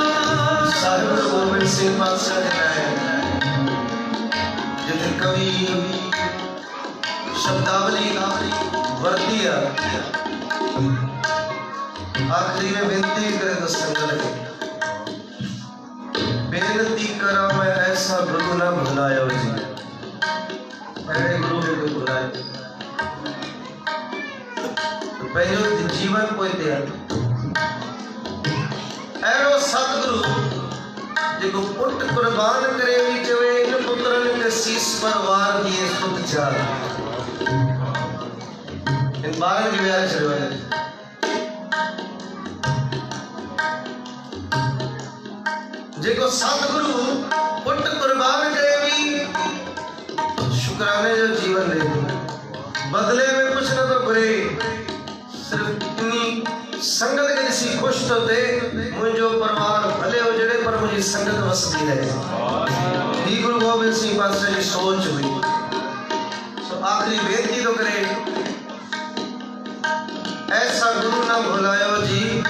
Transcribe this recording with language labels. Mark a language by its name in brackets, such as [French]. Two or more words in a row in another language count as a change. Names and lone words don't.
[Hindi] साहिब गुरु गोबिंद सिंह पातशाह ने कहा है जिथे कवि शब्दावली वर्ती है आखिरी में बेनती करे तो संगत है बेनती करा मैं ऐसा गुरु ना भुलायो जी अरे गुरु ने कोई बुलाए तो पहले जीवन कोई दिया जेको पुट कुर्बान करे भी चवे इन पुत्रन के शीस पर वार दिए सुत चार इन बारन की व्याख्या छड़ो है जेको सतगुरु पुट कुर्बान करे भी शुक्राने जो जीवन ले बदले में कुछ न तो घुरे सिर्फ इतनी संगत के सी खुश तो थे मुझो परिवार भले उजड़े पर मुझे संगत वसती रहे ही गुरु गोबिंद सिंह पातशाह की सोच हुई तो आखिरी बेनती तो करे ऐसा गुरु ना भुलायो जी